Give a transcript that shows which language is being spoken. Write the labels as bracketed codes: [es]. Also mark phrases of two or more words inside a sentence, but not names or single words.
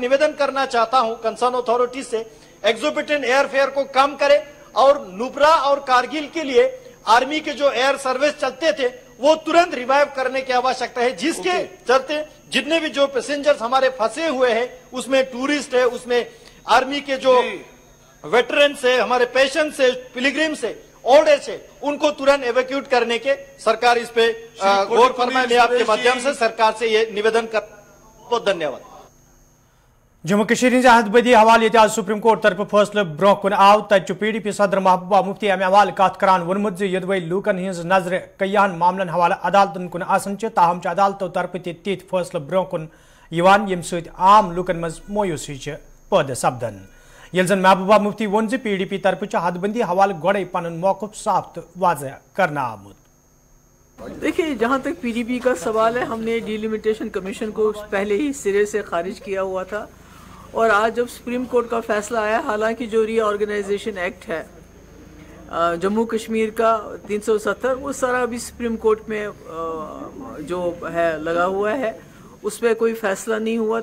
[hi] निवेदन करना चाहता हूं, [en] concern authority [hi] से, [en] exorbitant air fare [hi] को कम करे और नुब्रा और कारगिल के लिए आर्मी के जो [en] air service [hi] चलते थे वो तुरंत रिवाइव करने की आवश्यकता है, जिसके चलते जितने भी जो पैसेंजर्स हमारे फंसे हुए हैं, उसमें टूरिस्ट है, उसमें आर्मी के जो वेटरन्स है, हमारे पेशेंट्स है, पिलग्रिम्स है, ओल्ड एज है, उनको तुरंत एवैक्यूट करने के सरकार इस पे गौर फरमाए। मैं आपके माध्यम से सरकार से ये निवेदन कर, बहुत धन्यवाद। [ks] जम्मू कश्मीर हिंज हदबदी हवाले ये आज सुप्रीम कोर्ट तरफ फैसले ब्रोह कुन आव तत PDP सदर महबूबा मुफ्ती अमे हवाले कत करान वोनमुत यदवे लूकन हिंज नजर कयान मामलन हवाले अदालतन कुन आसन ताहम अदालतों तरफ तीत फैसले ब्रोह कुन यम सत आम लूकन मज मोयूसी पैदा सपदन ये जन महबूबा मुफ्ती वोन PDP तरफ हदबंदी हवाले गोड़े पन मौकफ साफ तो वाज़ह करना आमुद। [hi] देखिए, जहाँ तक PDP का सवाल है, हमने डिलिमिटेशन कमीशन को पहले ही सिरे से खारिज किया हुआ था और आज जब सुप्रीम कोर्ट का फैसला आया, हालांकि जो रीऑर्गेनाइजेशन एक्ट है जम्मू कश्मीर का 370 वो सारा अभी सुप्रीम कोर्ट में जो है लगा हुआ है, उस पर कोई फैसला नहीं हुआ।